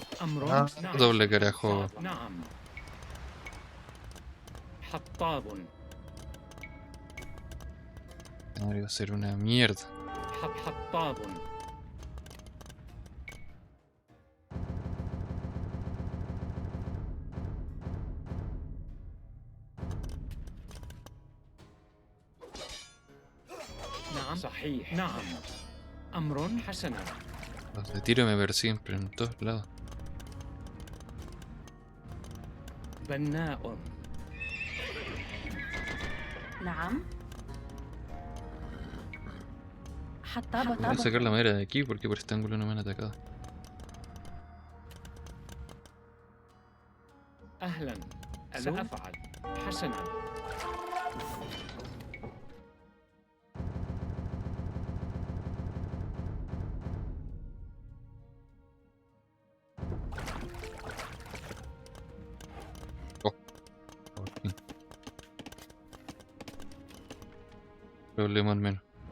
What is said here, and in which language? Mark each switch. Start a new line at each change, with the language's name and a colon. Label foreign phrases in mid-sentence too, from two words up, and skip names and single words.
Arabic: أمر نعم.
Spanish: doble carajo.
Arabic: نعم. حطاب.
Spanish: Va a ser una mierda.
Arabic: حطاب. نعم صحيح. نعم. أمر حسنا.
Spanish: Los de tiro me persiguen pero en todos lados.
Arabic: بناء. نعم. حطاب
Spanish: Voy a
Arabic: طابق.
Spanish: sacar la madera de aquí porque por este ángulo no me han atacado.
Arabic: أهلا. سأفعل. حسنا.
Spanish: Por fin. Problema al menos.